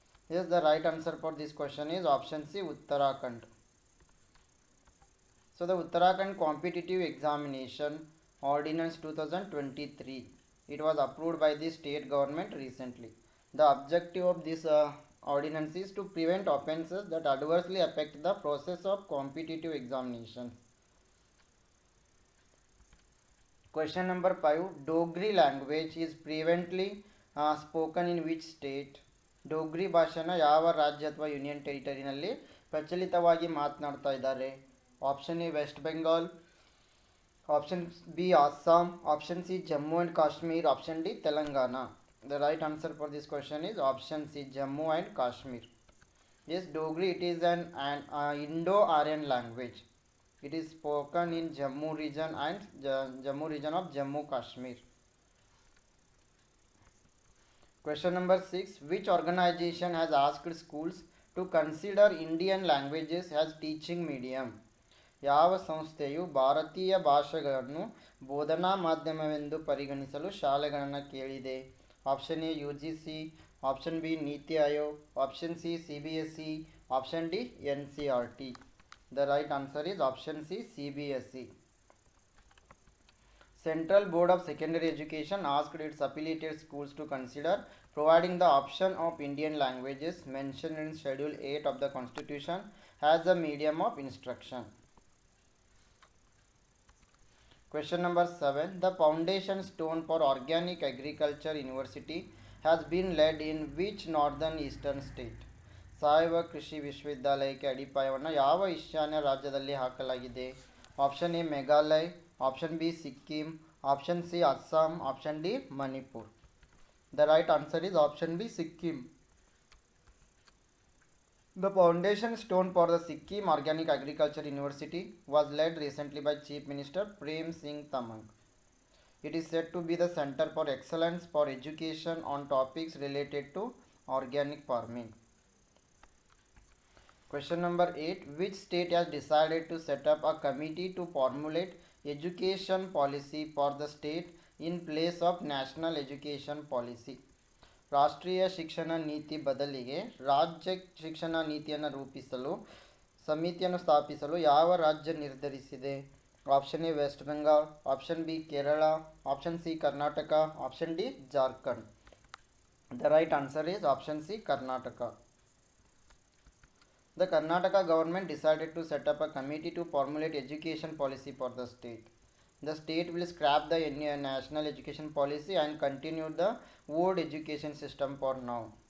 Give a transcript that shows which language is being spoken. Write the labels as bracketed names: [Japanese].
[English] Yes, the right answer for this question is option C, Uttarakhand. So the Uttarakhand Competitive Examination Ordinance 2023, it was approved by the state government recently. The objective of this ordinance is to prevent offences that adversely affect the process of competitive examinations. Question number 5, Dogri language is prevalently spoken in which state? [Kannada] Dogri ಭಾಷೆನ ಯಾವ ರಾಜ್ಯ ಅಥವಾ union ಟೆರಿಟರಿನಲ್ಲಿ ಪ್ರಚಲಿತವಾಗಿ ಮಾತನಾಡ್ತಾ ಇದ್ದಾರೆ? [English] Option A West Bengal, option B Assam, option C Jammu and Kashmir, option D Telangana. The right answer for this question is option C Jammu and Kashmir. Yes, Dogri it is an Indo-Aryan language. It is spoken in Jammu region and Jammu region of Jammu Kashmir. Question number 6, which organization has asked schools to consider Indian languages as teaching medium? [Kannada] ಯಾವ ಸಂಸ್ಥೆಯು ಭಾರತೀಯ ಭಾಷೆಗಳನ್ನು ಬೋಧನಾ ಮಾಧ್ಯಮವೆಂದು ಪರಿಗಣಿಸಲು ಶಾಲೆಗಳನ್ನು ಕೇಳಿದೆ? [English] Option A UGC, option B NITI Aayog, option C CBSE, option D NCERT. The right answer is option C, CBSE. Central Board of Secondary Education asked its affiliated schools to consider providing the option of Indian languages mentioned in Schedule 8 of the Constitution as a medium of instruction. Question number 7, the foundation stone for Organic Agriculture University has been laid in which northern eastern state? [Kannada] ಸಾವಯವ ಕೃಷಿ ವಿಶ್ವವಿದ್ಯಾಲಯಕ್ಕೆ ಅಡಿಪಾಯವನ್ನು ಯಾವ ಈಶಾನ್ಯ ರಾಜ್ಯದಲ್ಲಿ ಹಾಕಲಾಗಿದೆ? [English] Option A Meghalaya, option B Sikkim, option C Assam, option D Manipur. The right answer is option B, Sikkim. The foundation stone for the Sikkim Organic Agriculture University was laid recently by Chief Minister Prem Singh Tamang. It is said to be the center for excellence for education on topics related to organic farming. Question number 8, which state has decided to set up a committee to formulate education policy for the state in place of national education policy? [Kannada] ರಾಷ್ಟ್ರೀಯ ಶಿಕ್ಷಣ ನೀತಿ ಬದಲಿಗೆ ರಾಜ್ಯ ಶಿಕ್ಷಣ ನೀತಿಯನ್ನು ರೂಪಿಸಲು ಸಮಿತಿಯನ್ನು ಸ್ಥಾಪಿಸಲು ಯಾವ ರಾಜ್ಯ ನಿರ್ಧರಿಸಿದೆ? [English] Option A West Bengal, option B Kerala, option C Karnataka, option D Jharkhand. The right answer is option C Karnataka. The Karnataka government decided to set up a committee to formulate education policy for the state. The state will scrap the national education policy and continue the old education system for now.